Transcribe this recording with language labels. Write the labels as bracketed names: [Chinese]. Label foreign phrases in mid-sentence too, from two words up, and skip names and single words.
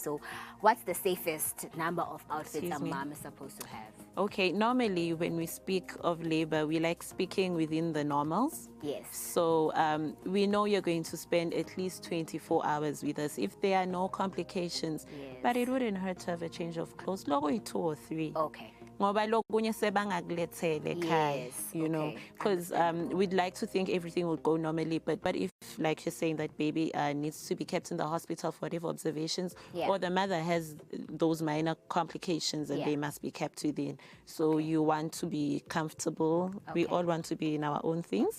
[English] So what's the safest number of outfits a mom is supposed to have? Okay, normally when we speak of labor, we like speaking within the normals. Yes. So we know you're going to spend at least 24 hours with us if there are no complications. But it wouldn't hurt to have a change of clothes. Logo 2 or 3. Okay. [Swati] Ngoba lokunye sebangakulethele ekhaya, [English] you know, because we'd like to think everything would go normally, but if, like you're saying, that baby needs to be kept in the hospital for whatever observations, or the mother has those minor complications and they must be kept within. So you want to be comfortable. We all want to be in our own things.